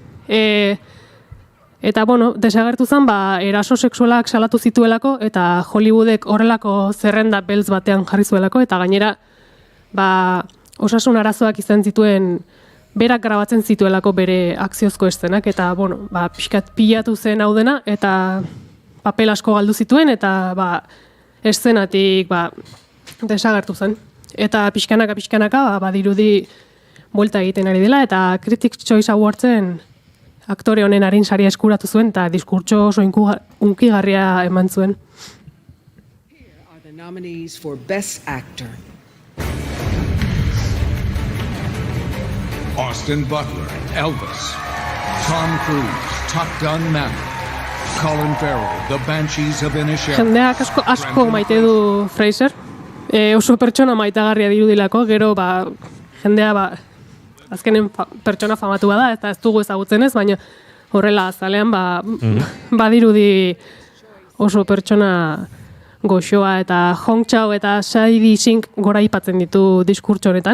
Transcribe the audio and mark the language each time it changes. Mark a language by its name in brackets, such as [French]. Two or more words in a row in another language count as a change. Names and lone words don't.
[Basque] Eta, desagertu zen, eraso sexualak salatu zituelako, eta Hollywoodek horrelako zerrenda beltz batean jarri zuelako, eta gainera, osasun arazoak izan zituen, berak grabatzen zituelako bere akziozko eszenak, eta, pixkat pilatu zen hau dena, eta papel asko galdu zituen, eta, eszenatik desagertu zen. Eta pixkanaka badirudi buelta egiten ari dela, eta Critics' Choice Awardsen aktore honen arin saria eskuratu zuen, eta diskurtso oso unkigarria eman zuen. [English] Here are the nominees for Best Actor. Austin Butler, Elvis. Tom Cruise, Top Gun Maverick. Colin Farrell, The Banshees of Inisherin. [Basque] Jendeak asko maite du Fraser. Oso pertsona maitagarria dirudilako, gero jendea azkenen pertsona famatu bada, eta ez dugu ezagutzen ez, baina horrela azalean badirudi oso pertsona goxoa, eta Hong Chau eta Shadi Singh gora ipatzen ditu diskurtso honetan.